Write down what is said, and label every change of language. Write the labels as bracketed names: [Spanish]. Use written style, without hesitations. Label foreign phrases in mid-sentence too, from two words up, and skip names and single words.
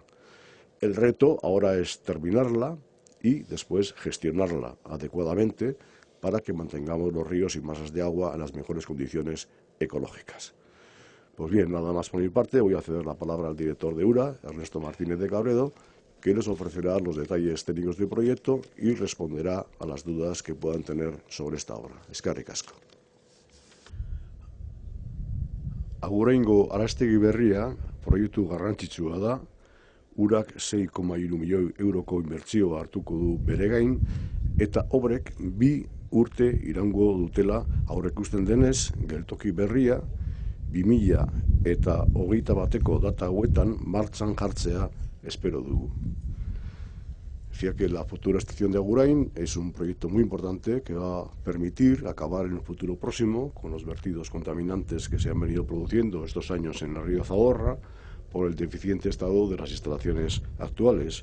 [Spanish] El reto ahora es terminarla y después gestionarla adecuadamente para que mantengamos los ríos y masas de agua en las mejores condiciones ecológicas. Pues bien, nada más por mi parte, voy a ceder la palabra al director de URA, Ernesto Martínez de Cabredo, que les ofrecerá los detalles técnicos del proyecto y responderá a las dudas que puedan tener sobre esta obra. [Basque] Eskerrik asko. Aguraingo Arastegi berria proiektu garrantzitsua da. Urak 6,3 milioi euroko inbertsioa hartuko du bere gain, eta obrek 2 urte iraungo dutela aurreikusten denez, geltoki berria 2021 data hauetan martxan jartzea espero dugu. [Spanish] Decía que la futura estación de Agurain es un proyecto muy importante que va a permitir acabar en un futuro próximo con los vertidos contaminantes que se han venido produciendo estos años en el río Zadorra por el deficiente estado de las instalaciones actuales.